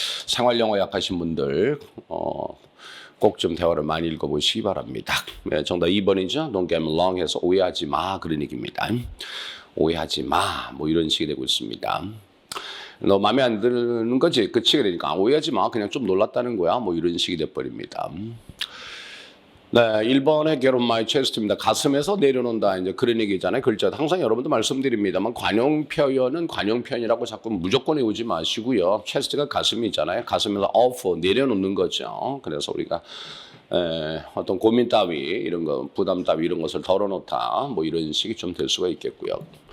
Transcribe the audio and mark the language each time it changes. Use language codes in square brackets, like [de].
[ko] 생활 영어 약하신 분들 꼭 좀 대화를 많이 읽어보시기 바랍니다. 네, 정답 2번이죠. [en] Don't get me wrong [ko] 해서 오해하지 마 그런 얘기입니다. 오해하지 마 뭐 이런 식이 되고 있습니다. 너 마음에 안 드는 거지? 그치? 그러니까 오해하지 마. 그냥 좀 놀랐다는 거야. 뭐 이런 식이 돼버립니다. 네, 1번의 [en] Get on my chest [ko] 입니다. 가슴에서 내려놓는다. 이제 그런 얘기잖아요. 글자. 항상 여러분도 말씀드립니다만 관용 표현은 관용 표현이라고 자꾸 무조건 외우지 마시고요. chest가 가슴이잖아요. 가슴에서 off 내려놓는 거죠. 그래서 우리가 어떤 고민 따위 이런 거 부담 따위 이런 것을 덜어놓다 뭐 이런 식이 좀 될 수가 있겠고요.